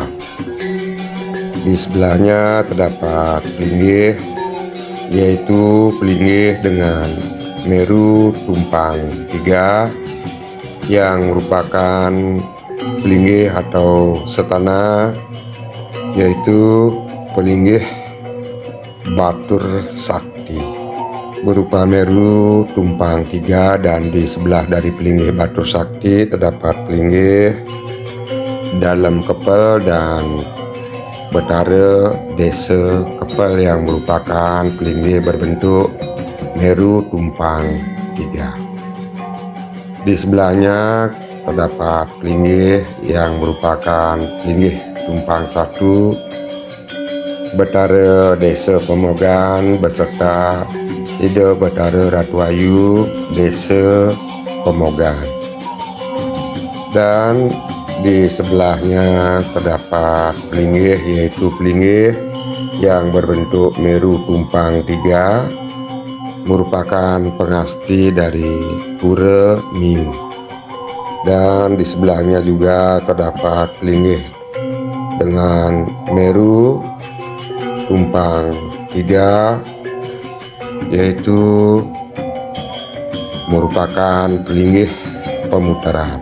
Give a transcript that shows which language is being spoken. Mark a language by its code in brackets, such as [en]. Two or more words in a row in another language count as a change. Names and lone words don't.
[id] Di sebelahnya terdapat Pelinggih, yaitu Pelinggih dengan Meru Tumpang 3 yang merupakan Pelinggih atau setana, yaitu Pelinggih Batur Sakti berupa Meru Tumpang 3. Dan di sebelah dari Pelinggih Batur Sakti terdapat Pelinggih Dalem Kepel dan Betara Desa Kepel yang merupakan Pelinggih berbentuk Meru Tumpang 3. Di sebelahnya terdapat Pelinggih yang merupakan Pelinggih Tumpang 1 Betara Desa Pemogan beserta Ida Betara Ratu Ayu Desa Pemogan. Dan di sebelahnya terdapat Pelinggih, yaitu Pelinggih yang berbentuk Meru Tumpang 3 merupakan pengasti dari Pura Miu. Dan di sebelahnya juga terdapat Pelinggih dengan Meru Tumpang 3, yaitu merupakan Pelinggih Pemutaran.